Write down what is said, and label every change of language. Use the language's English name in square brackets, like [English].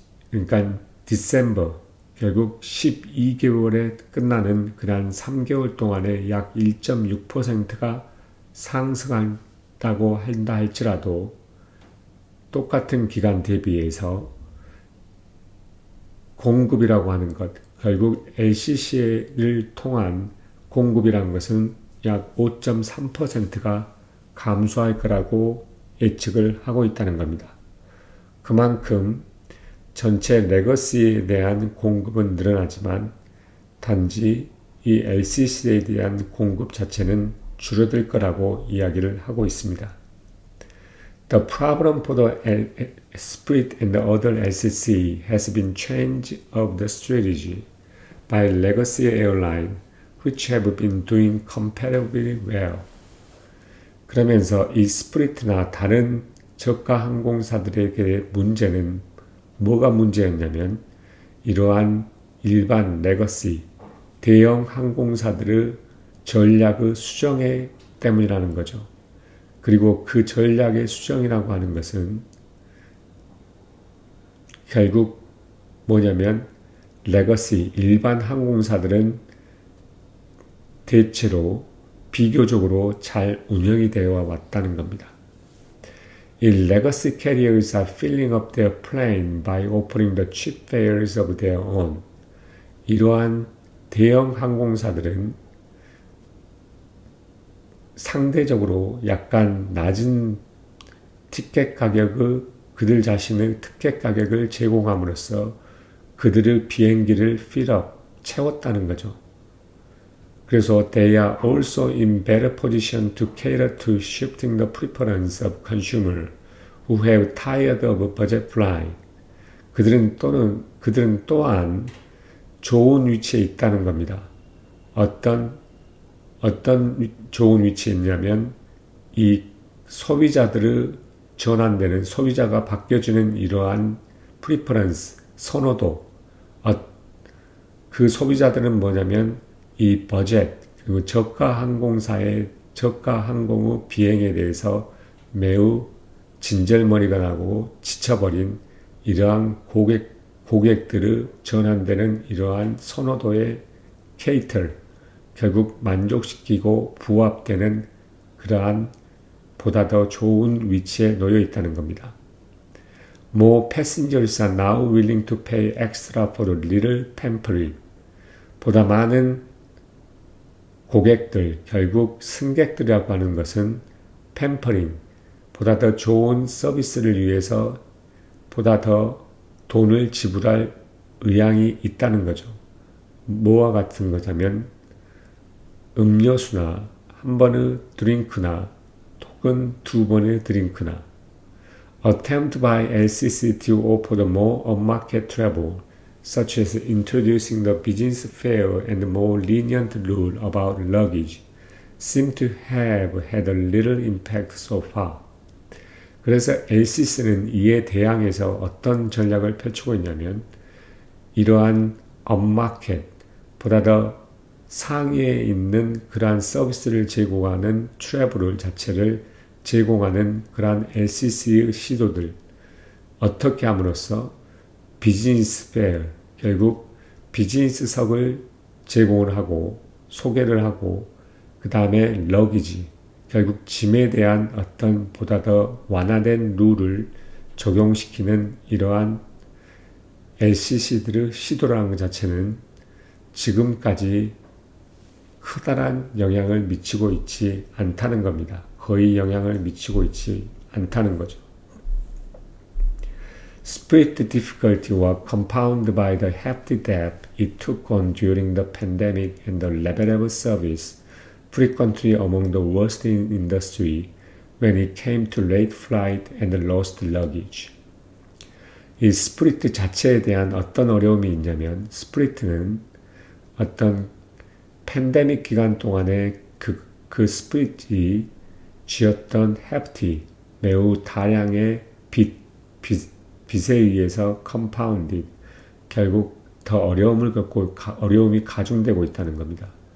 [Korean] 그러니까 디셈버, 결국 12개월에 끝나는 그런 3개월 동안에 약 1.6%가 상승한다고 한다 할지라도 똑같은 기간 대비해서 공급이라고 하는 것, 결국 LCC를 통한 공급이라는 것은 약 5.3%가 감소할 거라고 예측을 하고 있다는 겁니다. 그만큼 전체 레거시에 대한 공급은 늘어나지만 단지 이 LCC에 대한 공급 자체는 줄어들 거라고 이야기를 하고 있습니다. [English] The problem for the Spirit and the other LCC has been change of the strategy by legacy airline, which have been doing comparatively well. [Korean] 그러면서 이 스프리트나 다른 저가 항공사들에게 문제는 뭐가 문제였냐면 이러한 일반 레거시, 대형 항공사들의 전략의 수정에 때문이라는 거죠. 그리고 그 전략의 수정이라고 하는 것은 결국 뭐냐면 레거시, 일반 항공사들은 대체로 비교적으로 잘 운영이 되어 왔다는 겁니다. [English] 이 legacy carriers are filling up their plane by offering the cheap fares of their own. [Korean] 이러한 대형 항공사들은 상대적으로 약간 낮은 티켓 가격의 그들 자신의 티켓 가격을 제공함으로써 그들의 비행기를 [English] fill up, [Korean] 채웠다는 거죠. [English] 그래서 they are also in better position to cater to shifting the preference of consumer who have tired of budget flying. [Korean] 그들은 또한 좋은 위치에 있다는 겁니다. 어떤 좋은 위치에 있냐면 이 소비자들의 전환되는 소비자가 바뀌어지는 이러한 preference, 선호도. 그 소비자들은 뭐냐면 이 버젯, 그리고 저가 항공사의 저가 항공의 비행에 대해서 매우 진절머리가 나고 지쳐버린 이러한 고객들의 전환되는 이러한 선호도의 케이터, 결국 만족시키고 부합되는 그러한 보다 더 좋은 위치에 놓여 있다는 겁니다. [English] More passengers are now willing to pay extra for a little pampering. [Korean] 보다 많은 고객들, 결국 승객들이라고 하는 것은 팸퍼링, 보다 더 좋은 서비스를 위해서 보다 더 돈을 지불할 의향이 있다는 거죠. 뭐와 같은 거냐면 음료수나 한 번의 드링크나 [English] 혹은 두 번의 드링크나 attempt by LCC to offer more on-market travel such as introducing the business fare and more lenient rule about luggage seem to have had a little impact so far. [Korean] 그래서 LCC는 이에 대항해서 어떤 전략을 펼치고 있냐면 이러한 업마켓, 보다 더 상위에 있는 그러한 서비스를 제공하는 트래블 자체를 제공하는 그러한 LCC의 시도들, 어떻게 함으로써 비즈니스 페어, 결국 비즈니스석을 제공을 하고 소개를 하고 그 다음에 러기지, 결국 짐에 대한 어떤 보다 더 완화된 룰을 적용시키는 이러한 LCC들의 시도라는 것 자체는 지금까지 커다란 영향을 미치고 있지 않다는 겁니다. 거의 영향을 미치고 있지 않다는 거죠. [English] Spirit difficulty was compounded by the hefty debt it took on during the pandemic and the level of service frequently among the worst in industry when it came to late flight and lost luggage. [Korean] 이 스프리트 자체에 대한 어떤 어려움이 있냐면 스프리트는 어떤 팬데믹 기간 동안에 그 스프리트이 쥐었던 hefty, 매우 다량의 빚에 의해서 compounded, 결국 더 어려움을 겪고 어려움이 가중되고 있다는 겁니다.